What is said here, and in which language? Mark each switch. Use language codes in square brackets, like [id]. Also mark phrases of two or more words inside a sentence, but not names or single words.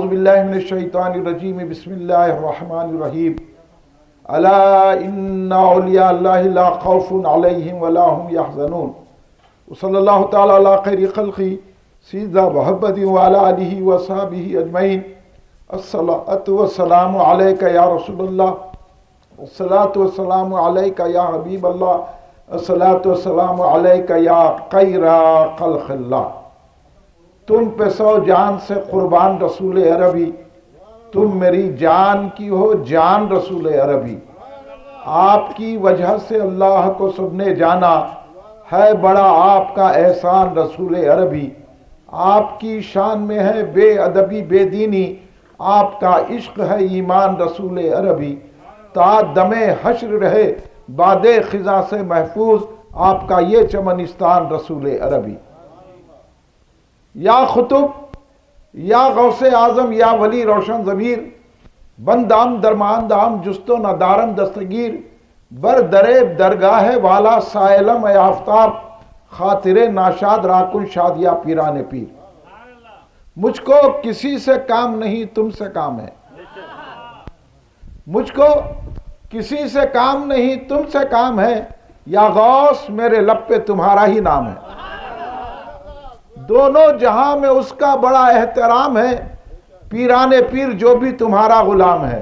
[ar] بالله من الشيطان الرجيم بسم الله الرحمن الرحيم ألا إن أولياء الله لا خوف عليهم ولا هم يحزنون وصلى الله تعالى على خير خلقه سيدنا محمد وعلى آله وصحبه أجمعين الصلاة والسلام عليك يا رسول الله الصلاة والسلام عليك يا حبيب الله الصلاة والسلام عليك يا خير خلق الله. [ur] تم پہ سو جان سے قربان رسول عربی، تم میری جان کی ہو جان رسول عربی. آپ کی وجہ سے اللہ کو سب نے جانا، ہے بڑا آپ کا احسان رسول عربی. آپ کی شان میں ہے بے ادبی بے دینی، آپ کا عشق ہے ایمان رسول عربی. تا دم حشر رہے باد خزاں سے محفوظ، آپ کا یہ چمنستان رسول عربی. [fa] یا خطب یا غوث اعظم یا ولی روشن ضمیر، بندام درماندام جست و ندارم دستگیر، بر دریب درگاہ والا سائلم اے آفتاب، خاطر ناشاد راکن شادیا پیران پیر. [ur] مجھ کو کسی سے کام نہیں تم سے کام ہے، مجھ کو کسی سے کام نہیں تم سے کام ہے، یا غوث میرے لب پہ تمہارا ہی نام ہے. دونوں جہاں میں اس کا بڑا احترام ہے، پیران پیر جو بھی تمہارا غلام ہے.